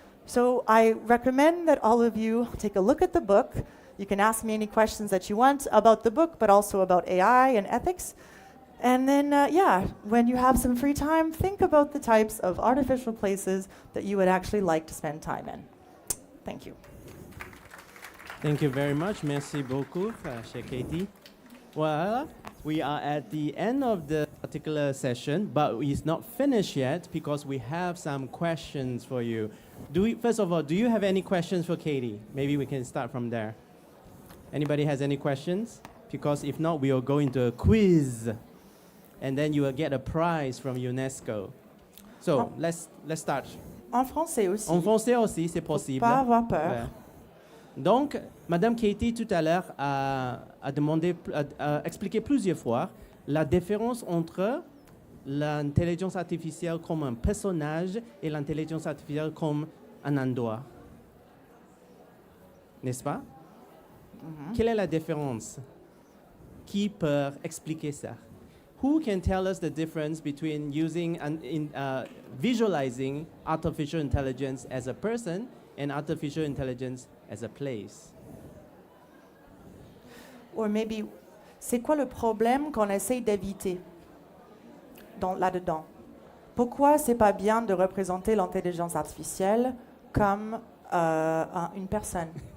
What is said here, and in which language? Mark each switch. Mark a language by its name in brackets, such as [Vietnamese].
[English] So I recommend that all of you take a look at the book. You can ask me any questions that you want about the book, but also about AI and ethics. And then, when you have some free time, think about the types of artificial places that you would actually like to spend time in. Thank you. Thank you very much. [French] Merci beaucoup, chère Katie. [English] Well, we are at the end of the particular session, but it's not finished yet because we have some questions for you. First of all, do you have any questions for Katie? Maybe we can start from there. Anybody has any questions? Because if not, we will go into a quiz, and then you will get a prize from UNESCO. So, let's start. [French] En français aussi. En français aussi, c'est possible. Pas avoir peur. Ouais. Donc, Madame Katie, tout à l'heure, a expliqué plusieurs fois la différence entre l'intelligence artificielle comme un personnage et l'intelligence artificielle comme un endroit. N'est-ce pas? Quelle est la différence? Qui peut expliquer ça? [English] Who can tell us the difference between using visualizing artificial intelligence as a person and artificial intelligence as a place? Or maybe, [French] c'est quoi le problème qu'on essaye d'éviter là-dedans? Pourquoi c'est pas bien de représenter l'intelligence artificielle comme une personne?